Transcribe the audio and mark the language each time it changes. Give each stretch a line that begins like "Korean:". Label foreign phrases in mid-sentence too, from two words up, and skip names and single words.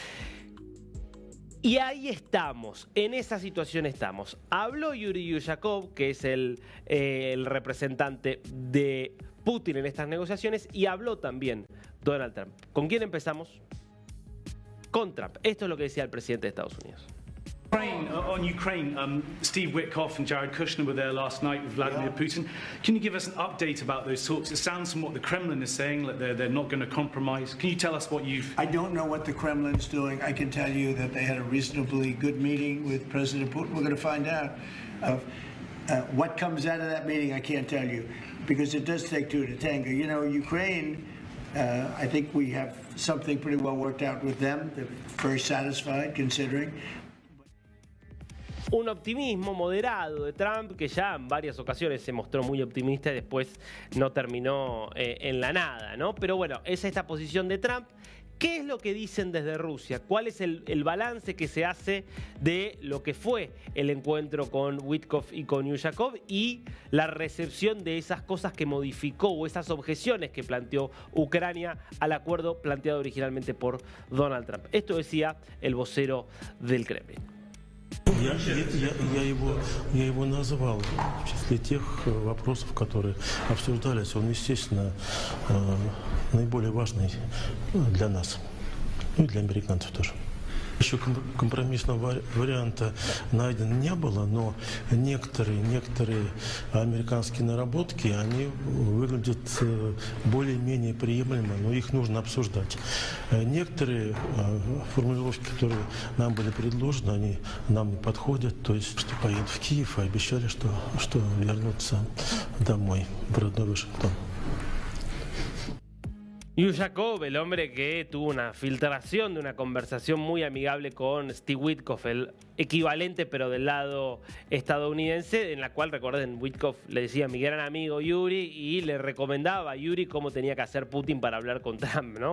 Spanish: Y ahí estamos, en esa situación estamos. Habló Yuri Yushakov, que es el representante de Putin en estas negociaciones, y habló también Donald Trump. ¿Con quién empezamos? Con Trump. Esto es lo que decía el presidente de Estados Unidos.
English: On Ukraine, Steve Witkoff and Jared Kushner were there last night with Vladimir Putin. Can you give us an update about those talks? It sounds from what the Kremlin is saying that they're not going to compromise. Can you tell us what you've... I don't know what the Kremlin's doing. I can tell you that they had a reasonably good meeting with President Putin. We're going to find out. What comes out of that meeting, I can't tell you, because it does take two to tango. You know, Ukraine, I think we have something pretty well worked out with them. They're very satisfied, considering.
Spanish: Un optimismo moderado de Trump que ya en varias ocasiones se mostró muy optimista y después no terminó en la nada, ¿no? Pero bueno, es esta posición de Trump. ¿Qué es lo que dicen desde Rusia? ¿Cuál es el balance que se hace de lo que fue el encuentro con Witkoff y con Yushakov y la recepción de esas cosas que modificó o esas objeciones que planteó Ucrania al acuerdo planteado originalmente por Donald Trump? Esto decía el vocero del Kremlin.
Russian: Я его называл в числе тех вопросов, которые обсуждались. Он, естественно, наиболее важный для нас, ну и для американцев тоже. Еще компромиссного варианта найдено не было, но некоторые американские наработки, они выглядят более-менее приемлемо, но их нужно обсуждать. Некоторые формулировки, которые нам были предложены, они нам не подходят, то есть что поедут в Киев, и обещали, что вернутся домой, в родной Вашингтон.
Spanish: Yushakov, el hombre que tuvo una filtración de una conversación muy amigable con Steve Witkoff, el equivalente pero del lado estadounidense, en la cual, recuerden, Witkoff le decía a mi gran amigo Yuri y le recomendaba a Yuri cómo tenía que hacer Putin para hablar con Trump, ¿no?